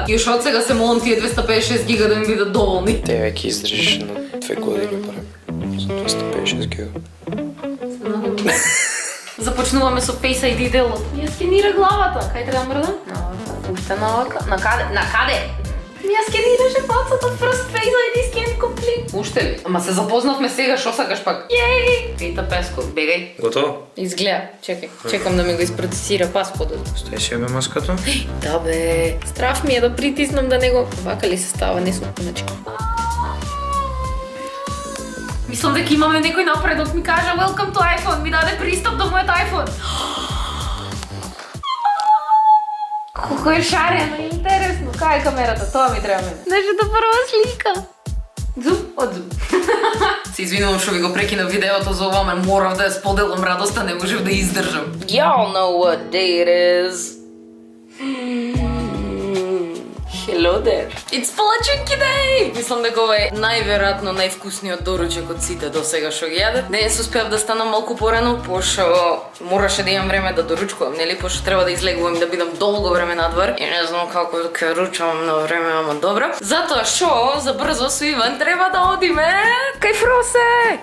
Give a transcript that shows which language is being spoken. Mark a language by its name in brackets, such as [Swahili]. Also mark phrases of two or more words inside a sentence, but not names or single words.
[Macedonian] И уште од сега се молам тие 256 гига да ми бидат доволни. Те веќе издржиш на 2 години барем. За 256 гига. Започнуваме со Face ID делот. Ја скенира главата. Кај треба да мрдам? Уште навака. На каде? Ја скенираше пацата, [English] first Face ID scan complete. [Macedonian] Уште ли? Ама се запознавме сега, шо сакаш пак? Јеј! Рита Песко, бегај. Готово? Изгледа, чекај. Чекам да ми го изпроцесира паспордот. Стои си бе маската? Да бе. Страв ми е да притиснам да него. Вака ли се става? Не сум иначе. Мислам дека имаме некој напредок, ми кажа [English] Welcome to iPhone, [Macedonian] ми даде пристап до мојот iPhone. Колко е шарено и интересно. Кај е камерата? Тоа ми треба мене. Нашата прва слика. Зум од зум. Се извинувам што ви го прекинав видеото за ова, морав да ја споделам радоста, не можев да издржам. [English] Y'all know what day it is. Hello there. It's Palačinki day! [Macedonian] Мислам дека ова е најверојатно највкусниот доручек од сите до сега што ги јадев. Денес успеав да станам малку порано, пошто мораше да имам време да доручкувам, нели? Пошто треба да излегувам и да бидам долго време надвор. И не знам како ќе ручам на време, ама добро. Затоа што за брзо со Иван треба да одиме кај Фросе!